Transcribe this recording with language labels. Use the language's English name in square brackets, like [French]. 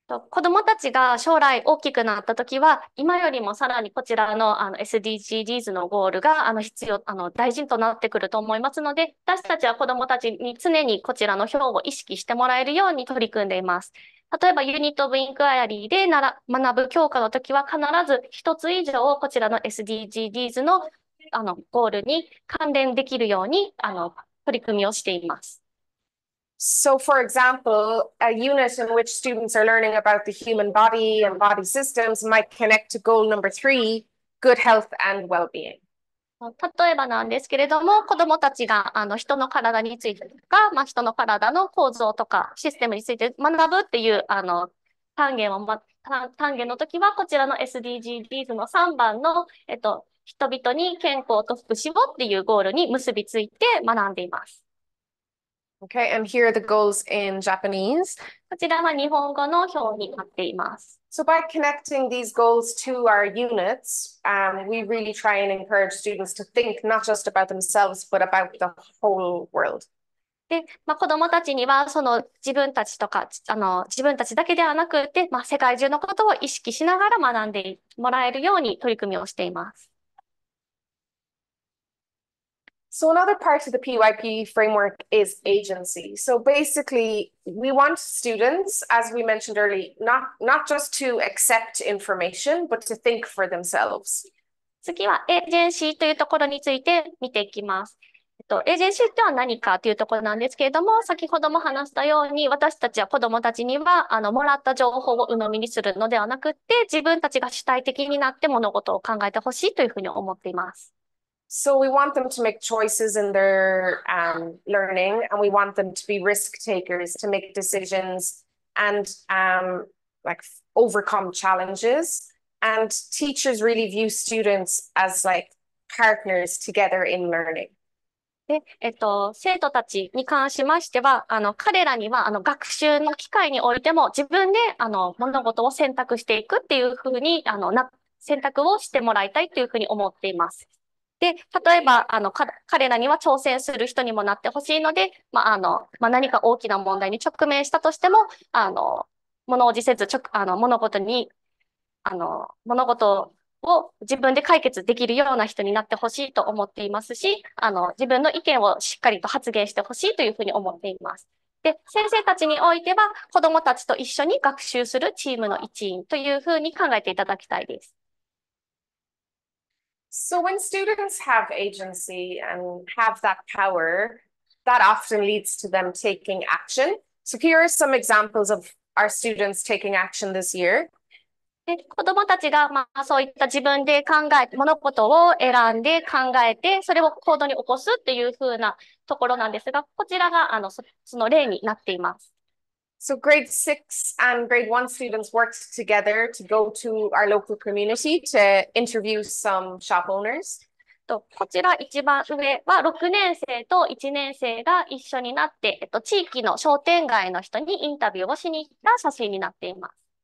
[Japanese] 子どもたちが将来大きくなったときは、今よりもさらにこちらの、SDGs のゴールが大事となってくると思いますので、私たちは子どもたちに常にこちらの表を意識してもらえるように取り組んでいます。例えば、ユニット・オブ・インクワイアリーで学ぶ教科のときは必ず一つ以上こちらの SDGs の、ゴールに関連できるように取り組みをしています。 [English] So, for example, a unit in which students are learning about the human body and body systems might connect to goal number 3, good health and well-being. [Japanese] 例えばなんですけれども、子どもたちが人の体についてとか、人の体の構造とかシステムについて学ぶっていう単元の時は、こちらの SDGs の3番の、人々に健康と福祉をっていうゴールに結びついて学んでいます。 [English] Okay, and here are the goals in Japanese. [Japanese] こちらは日本語の表になっています。 [English] So by connecting these goals to our units, we really try and encourage students to think not just about themselves, but about the whole world. [Japanese] で、子どもたちには、自分たちだけではなくて、世界中のことを意識しながら学んでもらえるように取り組みをしています。 [English] So another part of the PYP framework is agency. So basically, we want students, as we mentioned earlier, not just to accept information, but to think for themselves. [Japanese] 次はエージェンシーというところについて見ていきます。エージェンシーっては何かというところなんですけれども、先ほども話したように、私たちは子どもたちには、もらった情報を鵜呑みにするのではなくて、自分たちが主体的になって物事を考えてほしいというふうに思っています。 [English] So we want them to make choices in their learning, and we want them to be risk takers, to make decisions and like overcome challenges. And teachers really view students as like partners together in learning. [Japanese] で、生徒たちに関しましては、彼らには、学習の機会においても自分で、物事を選択していくっていうふうに、選択をしてもらいたいというふうに思っています。で、例えば、彼らには挑戦する人にもなってほしいので、何か大きな問題に直面したとしても、物おじせず、物事を自分で解決できるような人になってほしいと思っていますし、自分の意見をしっかりと発言してほしいというふうに思っています。で、先生たちにおいては、子どもたちと一緒に学習するチームの一員というふうに考えていただきたいです。 [English] So when students have agency and have that power, that often leads to them taking action. So here are some examples of our students taking action this year. [Japanese] で、子どもたちが、そういった自分で物事を選んで考えて、それを行動に起こすっていう風なところなんですが、こちらが、その例になっています。 [English] So grade 6 and grade 1 students worked together to go to our local community to interview some shop owners. [Japanese] こちら一番上は6年生と1年生が一緒になって、地域の商店街の人にインタビューをしに行った写真になっています。